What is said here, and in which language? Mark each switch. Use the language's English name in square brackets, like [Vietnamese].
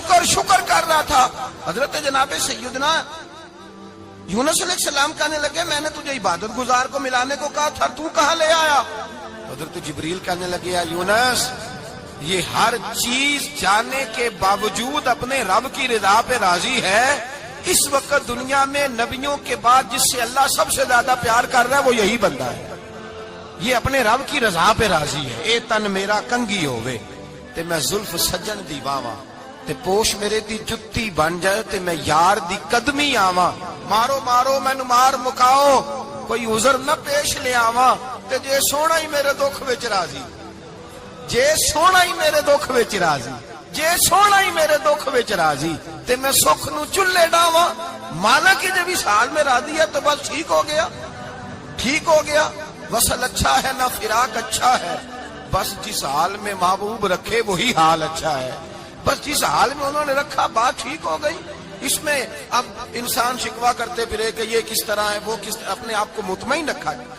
[Urdu] شکر کر رہا تھا. حضرت جناب سیدنا یونس علیہ السلام کہنے لگے میں نے تجھے عبادت گزار کو ملانے کو کہا تھا، تو کہاں لے آیا؟ حضرت جبریل کہنے لگے یا یونس یہ ہر چیز جانے کے باوجود اپنے رب کی رضا پہ راضی ہے. اس وقت دنیا میں نبیوں کے بعد جس سے اللہ سب سے زیادہ پیار کر رہا ہے وہ یہی بندہ ہے. یہ اپنے رب کی رضا پہ راضی ہے. [Punjabi] اے تن میرا کنگی ہووے تے میں زلف سجن دی واواں تے پوش میرے دی جتی بن جائے تے میں یار دی قدمی آواں. مارو مینو مار مکاؤ کوئی عذر نہ پیش لے آواں تے جے سونا ہی میرے دکھ وچ راضی، جے سونا ہی میرے دکھ وچ راضی، جے سونا ہی میرے دکھ وچ راضی تے میں سکھ نو چلے ڈاواں. [Urdu] مانا کہ جب اس حال میں راضی ہے تو بس ٹھیک ہو گیا. وصل اچھا ہے نہ فراق اچھا ہے، بس جس حال میں محبوب رکھے وہی حال اچھا ہے. بس جس حال میں انہوں نے رکھا بات ٹھیک ہو گئی. اس میں اب انسان شکوا کرتے پھرے کہ یہ کس طرح ہے وہ کس طرح، اپنے آپ کو مطمئن رکھا.